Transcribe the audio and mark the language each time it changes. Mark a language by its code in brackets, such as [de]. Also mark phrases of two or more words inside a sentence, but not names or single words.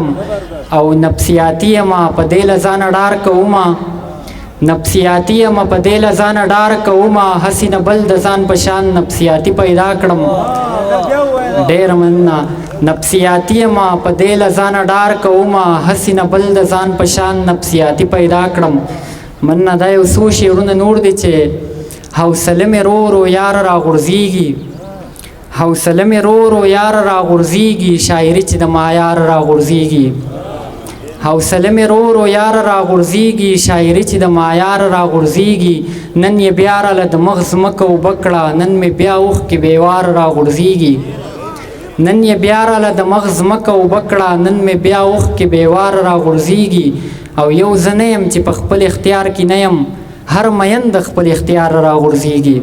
[ps] او نفسیاتي یمه په دې له ځانه ډار کومه، نفسیاتي یمه په دې له ځانه ډار کومه، هسې نه بل د ځان په شان نفسیاتي پیدا کړم. ډېره مننه. نفسیاتي یمه په دې له ځانه ډار کومه، هسې نه بل د ځان په شان نفسیاتي پیدا کړم. مننه. دا یو څو شعرونه نور دي چې حوصله مې رو رو یار راغورځېږي، حوصله مې رو رو یار راغورځېږي، شاعري چې د معیار راغورځېږي. حوصله مې رو رو یار راغورځېږي، شاعري چې د معیار راغورځېږي. نن یې بیا راله د مغ ځمکه اوبه کړه، نن مې بیا اوښکې بېوار راغورځېږي. نن یې بیا راله د مغ ځمکه اوبه کړه، نن مې بیا اوښکې بېوار راغورځېږي. او یو زه نه یم چې په خپل اختیار کې نه یم، هر مین د خپل اختیار راغورځېږي.